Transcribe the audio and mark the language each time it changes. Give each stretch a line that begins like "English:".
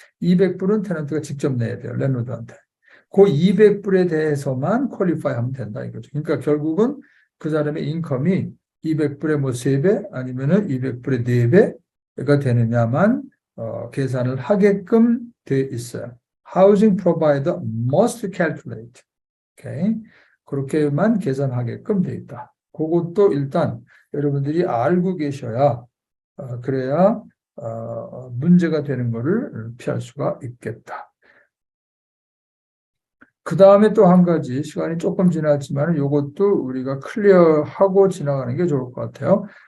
Korean: 200불은 테넌트가 직접 내야 돼요. 랜로드한테. 그 200불에 대해서만 퀄리파이 하면 된다 이거죠. 그러니까 결국은 그 사람의 인컴이 200불에 뭐 3배 아니면은 200불에 4배가 되느냐만 계산을 하게끔 돼 있어요.
English: Housing provider must calculate.
Korean: 오케이. 그렇게만 계산하게끔 돼 있다. 그것도 일단 여러분들이 알고 계셔야 그래야 문제가 되는 것을 피할 수가 있겠다. 그 다음에 또 한 가지, 시간이 조금 지났지만 이것도 우리가 클리어하고 지나가는 게 좋을 것 같아요.